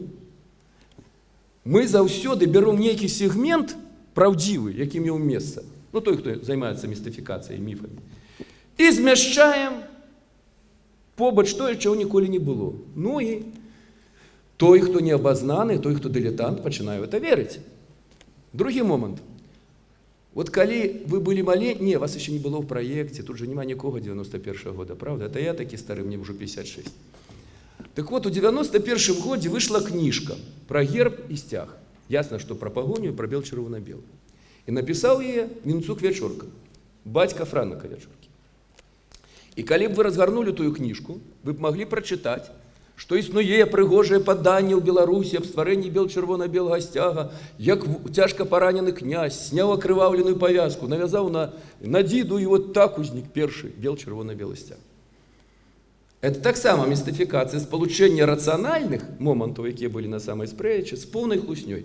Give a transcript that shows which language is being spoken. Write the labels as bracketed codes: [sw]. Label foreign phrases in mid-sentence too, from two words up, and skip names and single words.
[be] Мы заўсёды бяром нейкі сегмент правдзівы, які меў месца, ну той, хто займаецца містыфікацыяй, міфамі, і змяшчаем побач тое, чаго ніколі не было. Ну і той, хто не абазнаны, той, хто дылетант, пачынае [ru] в это [be] верыць. [ru] Другі момант. Вот [be] калі вы былі [ru] маленькие, не, вас еще не было в проекте, тут же [be] нема нікога [ru] 91-го года, правда? Это я такі стары, мне уже 56. Так вот, у 91-м годзе вышла книжка про герб и стяг. Ясно, что про погоню, про бел-чырвона-белы. И написал ее Вінцук Вячорка, батька Франка Вячорки. И [be] калі б вы разгарнули тую [ru] книжку, вы б могли прочитать, [be] што існуе прыгожае паданне ў Беларусі аб стварэнні бел-чырвона-белага сцяга, як цяжка паранены князь сняў акрываўленую павязку, навязаў на дзіду, і вот так узнік першы бел-чырвона-белы сцяг. Это таксама містыфікацыя спалучэння рацыянальных момантаў, якія былі на самай спрэчы, з поўнай хлуснёй.